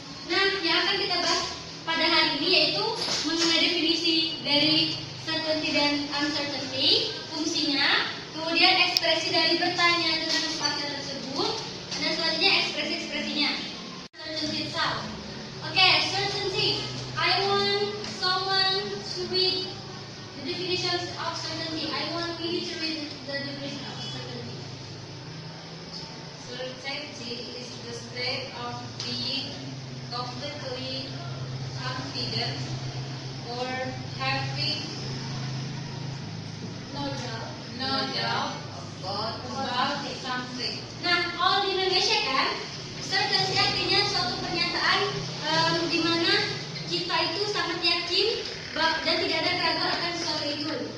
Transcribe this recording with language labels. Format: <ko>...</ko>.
<id>Nah, yang akan kita bahas pada hari ini yaitu mengenai definisi dari certainty dan uncertainty, fungsinya, kemudian ekspresi dari bertanya tentang kepastian tersebut, dan selanjutnya ekspresi-ekspresinya.</id> <en>Certainty itself. Okay, certainty. I want someone to read the definitions of certainty. I want you to read the definition of certainty. Certainty is the state of being completely confident or having No doubt. no doubt about something.</en> <id>Nah, kalau di Indonesia kan, certainty artinya suatu pernyataan di mana kita itu sangat yakin dan tidak ada keraguan akan sesuatu itu.</id>